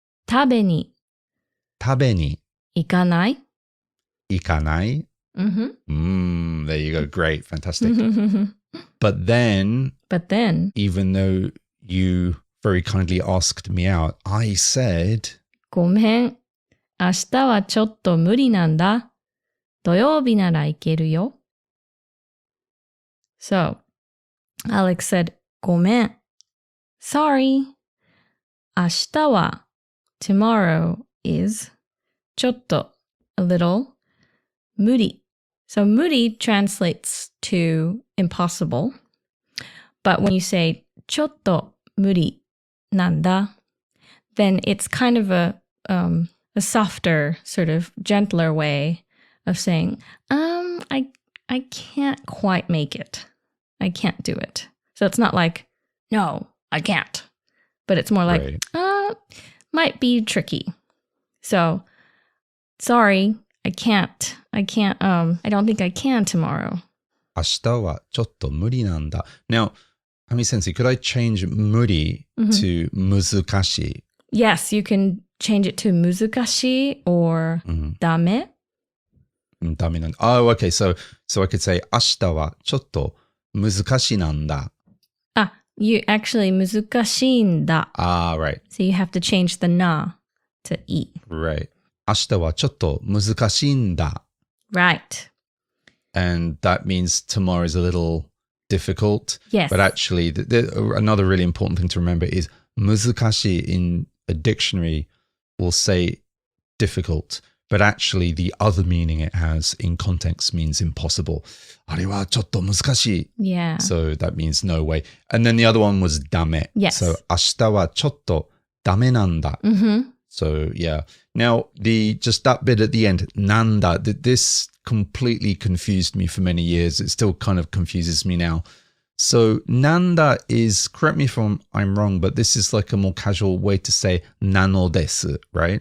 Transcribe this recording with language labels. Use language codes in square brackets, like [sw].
[ja] 食べに tabe ni 行かない [en] ikanai. There you go. Great. Fantastic. But then, even though you very kindly asked me out, I said, [ja] ごめん。明日はちょっと無理なんだ。土曜日なら行けるよ。 [en] So, Alex said, [ja] ごめん。 [en] Sorry. [ja] 明日は [en] tomorrow is [ja] ちょっと [en] a little [ja] 無理. [en] So 無理 translates to impossible. But when you say [ja] ちょっと無理なんだ, [en] then it's kind of a softer, sort of gentler way of saying, I can't quite make it. I can't do it. So it's not like, no, I can't. But it's more like, might be tricky. So, sorry, I can't. I don't think I can tomorrow. [ja] 明日はちょっと無理なんだ. [en] Now, Ami Sensei, could I change 無理 to 難しい? Yes, you can change it to 難しい or ダメ. [ja] ダメなんだ. [en] Oh, okay. So I could say [ja] 明日はちょっと難しいなんだ. [en] You actually [ja] 難しいんだ. [en] Right. So you have to change the な to い. Right. [ja] 明日はちょっと難しいんだ. [en] Right. And that means tomorrow is a little difficult. Yes. But actually, another really important thing to remember is 難しい in a dictionary will say difficult. But actually, the other meaning it has in context means impossible. [ja] あれはちょっと難しい. [en] Yeah. So that means no way. And then the other one was ダメ. Yes. So [ja] 明日はちょっとダメなんだ. [en] So yeah. Now, just that bit at the end, なんだ, this completely confused me for many years. It still kind of confuses me now. So nanda is, correct me if I'm wrong, but this is like a more casual way to say nano desu, right?